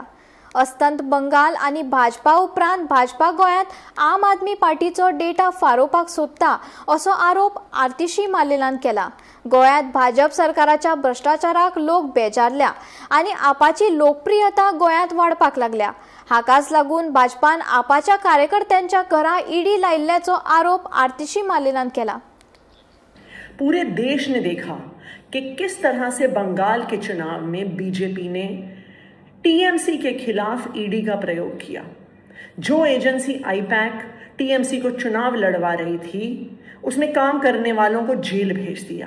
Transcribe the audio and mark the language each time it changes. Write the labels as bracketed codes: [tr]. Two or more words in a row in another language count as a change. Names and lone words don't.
[kok] अस्तंत बंगाल आनी भाजपा उपरांत भाजपा गोंयांत आम आदमी पार्टीचो डेटा फारोवपाक सोदता असो आरोप आतिशी मालेनान केला। गोंयांत भाजप सरकाराच्या भ्रष्टाचाराक लोक बेजारल्या आनी आपाची लोकप्रियता गोंयांत वाडपाक लागल्या। हाकाच लागून भाजपान आपाच्या कार्यकर्त्यांच्या घरां ईडी लायिल्ल्याचो आरोप आतिशी मालेनान केला। [hi] पूरे देश ने देखा कि किस तरह से बंगाल के चुनाव में बीजेपी ने टीएमसी के खिलाफ ईडी का प्रयोग किया। जो एजेंसी आईपैक टीएमसी को चुनाव लड़वा रही थी, उसने काम करने वालों को जेल भेज दिया।